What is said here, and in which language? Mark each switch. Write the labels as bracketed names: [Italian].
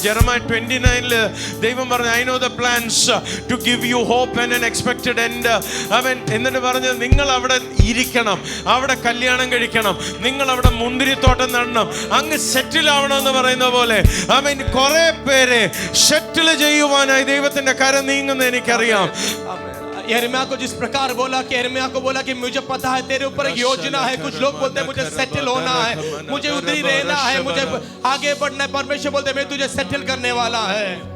[Malayalam] ജെറമായ 29 ദൈവം പറഞ്ഞു, [English] I know the plans to give you hope and an expected end. [Malayalam] അവൻ എന്നിട്ട് പറഞ്ഞു, നിങ്ങൾ അവിടെ ഇരിക്കണം, അവിടെ കല്യാണം കഴിക്കണം, നിങ്ങൾ അവിടെ മുന്തിരിത്തോട്ടം നടണം, അങ്ങ് സെറ്റിൽ ആവണമെന്ന് പറയുന്ന പോലെ അവൻ കുറെ പേരെ സെറ്റിൽ ചെയ്യുവാനായി ദൈവത്തിന്റെ കരം നീങ്ങുന്ന എനിക്കറിയാം. [Hindi] यिर्मयाह को जिस प्रकार बोला कि यिर्मयाह को बोला कि मुझे पता है तेरे ऊपर एक योजना है. कुछ लोग बोलते हैं मुझे सेटल होना है, मुझे उधर ही रहना है, मुझे आगे बढ़ना है. परमेश्वर बोलते हैं मैं तुझे सेटल करने वाला है.